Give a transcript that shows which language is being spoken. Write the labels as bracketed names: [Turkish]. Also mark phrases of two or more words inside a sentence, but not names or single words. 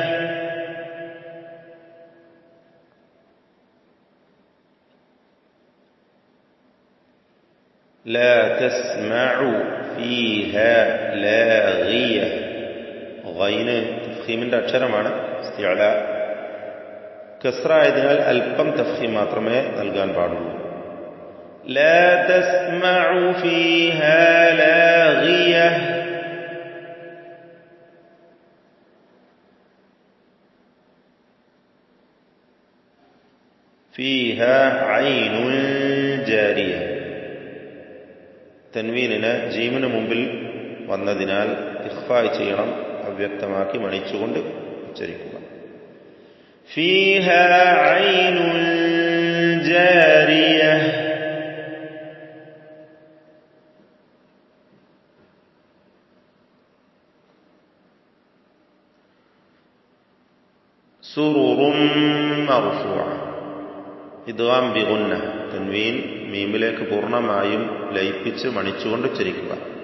[Arabic] لا تسمع فيها لاغية. [Malayalam] ഗൈന് തഫ്ഖീമിന്റെ അക്ഷരമാണ്. [Arabic] استعلاء كسرة [Malayalam] ആയതിനാൽ അല്പം തഫ്ഖീം മാത്രമേ നൽകാൻ പാടുള്ളൂ. [Arabic] لا تسمع فيها لاغية. فيها عين جارية. [Malayalam] തൻവീനിന് ജീമിന് മുമ്പിൽ വന്നതിനാൽ ഇഖ്ഫാ ചെയ്യണം, അവ്യക്തമാക്കി മണിച്ചുകൊണ്ട് ഉച്ചരിക്കുക. [Arabic] فيها عين جارية. سرر مرفوعة. إدغام بغنة. [Malayalam] തൻവീൻ മീമിലേക്ക് പൂർണ്ണമായും ലയിപ്പിച്ച് മണിച്ചുകൊണ്ട് ഉച്ചരിക്കുക.